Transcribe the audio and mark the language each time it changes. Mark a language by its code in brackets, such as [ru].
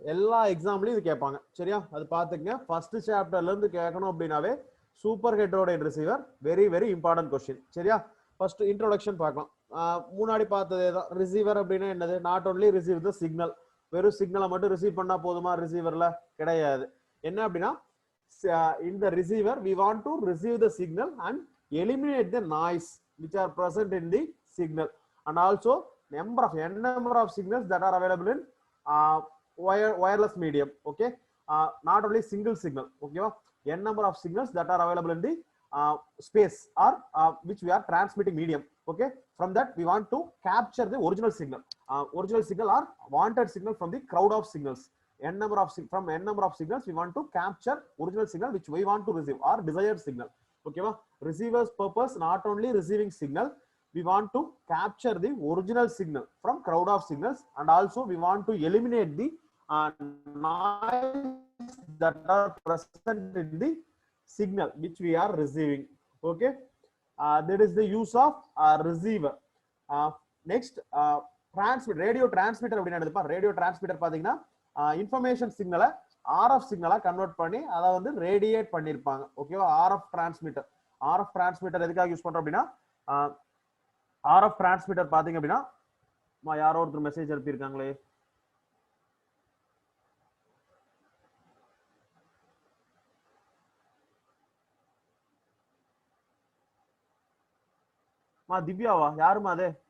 [ta] எல்லா எக்ஸாம்லயும் இது கேட்பாங்க. சரியா? அது பாத்துக்கங்க. ஃபர்ஸ்ட் சாப்டர்ல இருந்து கேட்கணும் அப்படின்னாவே super heterodyne receiver very very important question. சரியா? ஃபர்ஸ்ட் இன்ட்ரோடக்ஷன் பார்க்கலாம். முன்னாடி பார்த்ததே தான். ரிசீவர் அப்படின்னா என்னது, [en] not only receive the signal, [ta] வெறும் சிக்னலை மட்டும் ரிசீவ் பண்ணா போதுமா ரிசீவர்ல? கிடையாது. என்ன அப்படின்னா [en] in the receiver we want to receive the signal and eliminate the noise which are present in the signal, and also number of signals that are available in wireless medium. Okay, not only single signal. Okay, n number of signals that are available in the space or which we are transmitting medium. Okay, from that we want to capture the original signal or wanted signal from the crowd of signals. N number of signals we want to capture original signal which we want to receive or desired signal. Okay, receiver's purpose not only receiving signal, we want to capture the original signal from crowd of signals, and also we want to eliminate the noise that are present in the signal which we are receiving. Okay, that is the use of receiver. Next radio transmitter [ta] அப்படினா என்னதுப்பா? Radio transmitter பாத்தீங்கன்னா information சிக்னலை RF சிக்னலா convert பண்ணி அதை வந்து radiate பண்ணிருப்பாங்க. ஓகேவா? RF transmitter எதுக்காக யூஸ் பண்றோம் அப்படின்னா ஆர்எஃப் டிரான்ஸ்மிட்டர் பாத்தீங்க அப்படின்னா யாரோ ஒருத்தர் மெசேஜ் அனுப்பியிருக்காங்களே, திவ்யாவா? யாருமா அது?